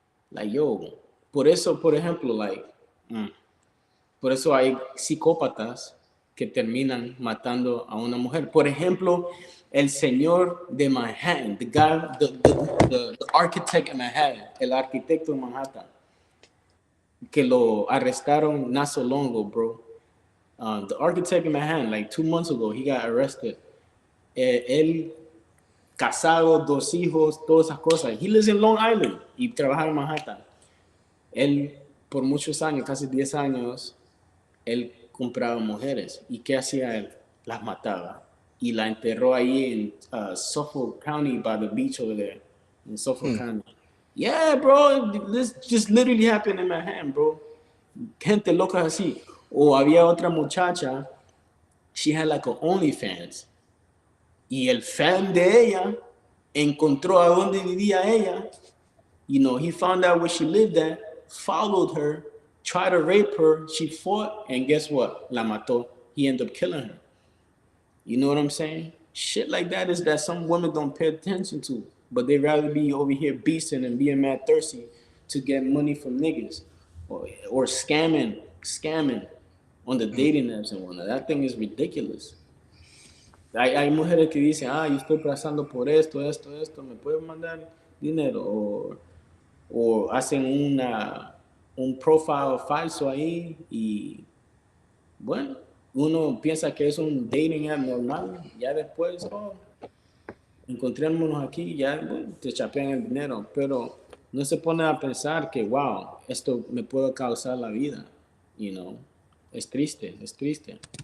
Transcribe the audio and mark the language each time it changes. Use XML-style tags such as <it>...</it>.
<es>Like, yo, por eso, por ejemplo, por eso hay psicópatas que terminan matando a una mujer. Por ejemplo, el señor de Manhattan,</es> <en>the guy, the architect in Manhattan,</en> <es>el arquitecto de Manhattan, que lo arrestaron</es> <en>not so long ago, bro. The architect in Manhattan, like 2 months ago, he got arrested.</en> <es>Él casado, 2 hijos, todas esas cosas.</es> <en>He lives in Long Island</en> <es>y trabaja en Manhattan. Él, por muchos años, casi 10 años, él compraba mujeres. ¿Y qué hacía él? Las mataba. Y la enterró ahí en Suffolk County,</es> <en>by the beach over there, in Suffolk County. Yeah, bro, this just literally happened in Manhattan, bro.</en> <es>Gente loca así. O había otra muchacha,</es> <en>she had like an OnlyFans.</en> <es>Y el fan de ella encontró a dónde vivía ella.</es> <en>You know, he found out where she lived at, followed her, tried to rape her. She fought, and guess what?</en> <es>La mató.</es> <en>He ended up killing her. You know what I'm saying? Shit like that is that some women don't pay attention to, but they rather be over here beasting and being mad thirsty to get money from niggas or scamming on the dating apps and whatnot. That thing is ridiculous.</en> <es>Hay mujeres que dicen, yo estoy pasando por esto, ¿me puedes mandar dinero? O hacen un profile falso ahí y, bueno, uno piensa que es un dating app normal, ya después, encontrémonos aquí, ya bueno, te chapean el dinero, pero no se pone a pensar que, wow, esto me puede causar la vida,</es> <en>you know,</en> <es>es triste, es triste.</es>